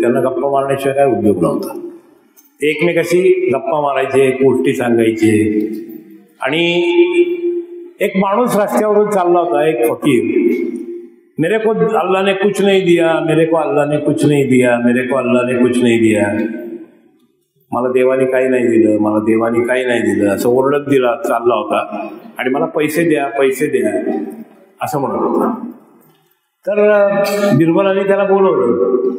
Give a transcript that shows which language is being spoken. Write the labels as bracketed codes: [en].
[mr] त्यांना गप्पा मारण्याशिवाय काय उद्योग नव्हता. ते एकमेकाशी गप्पा मारायचे, गोष्टी सांगायचे. आणि एक माणूस रस्त्यावरून चालला होता, एक फकीर. [hi] मेरे को अल्लाह ने कुछ नहीं दिया, मेरे को अल्लाह ने कुछ नहीं दिया, मेरे को अल्लाह ने कुछ नहीं दिया. [mr] मला देवाने काही नाही दिलं, मला देवाने काही नाही दिलं असं ओरडत दिला चालला होता. आणि मला पैसे द्या, पैसे द्या असं म्हणत होता. तर बिरबलाने त्याला बोलवलं.